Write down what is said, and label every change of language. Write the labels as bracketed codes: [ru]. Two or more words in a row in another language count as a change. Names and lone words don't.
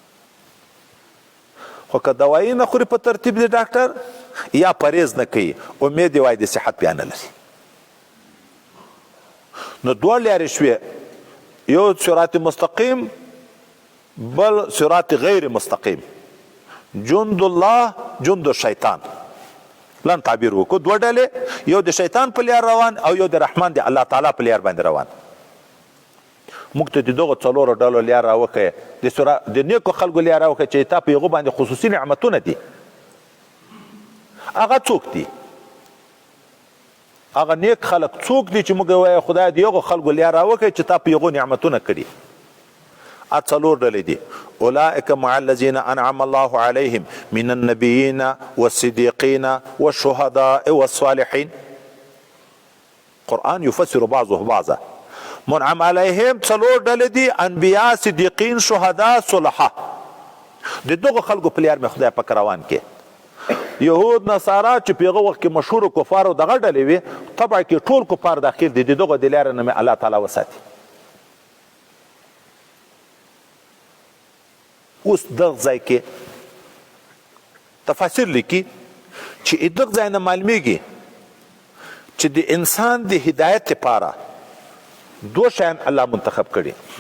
[ps] خو که دوایي نه خوري په ترتیب د ډاکټر، یا پرهیز نه کوي، امید یې وایي د صحت بیا نه لري. نو دوه لارې شوې، یو صراط مستقیم، بل صراط غیر مستقیم. [ar] جند الله، جند الشیطان، [ps] لن تعبیر وکړو. دوه ډلې، یو د شیطان په لار روان او یو د رحمان د الله تعالی په لار باندې روان. موږ ته د دغو څلورو ډلو لار راوښیه، د نیکو خلکو لار راوښیه چې تا په هغو باندې خصوصي نعمتونه دي. هغه څوک دي؟ هغه نیک خلک څوک دي چې موږ وایو خدای د هغو خلکو لار راوښیه چې تا په هغو نعمتونه کړي؟ څلور ډلې دي. [ar] اولئک مع الذین انعم الله علیهم من النبیین والصدیقین والشهداء والصالحین. قرآن یفسر بعضه بعضا. منعم علیهم [ps] څلور ډلې دي، انبیا، صدیقین، شهدا، صلحا. د دغو خلکو په لار مې خدای پاک روان کې. یهود، نصارا چې په هغه وخت کې مشهور کفارو دغه ډلې وي، طبعا کې ټول کفار داخل دي، د دغو د لارې نه مې الله تعالی وساتي. اوس دغه ځای کې تفاسیر لیکي چې دغه ځای نه معلومیږي چې د انسان د هدایت لپاره دو شیان الله منتخب کړي.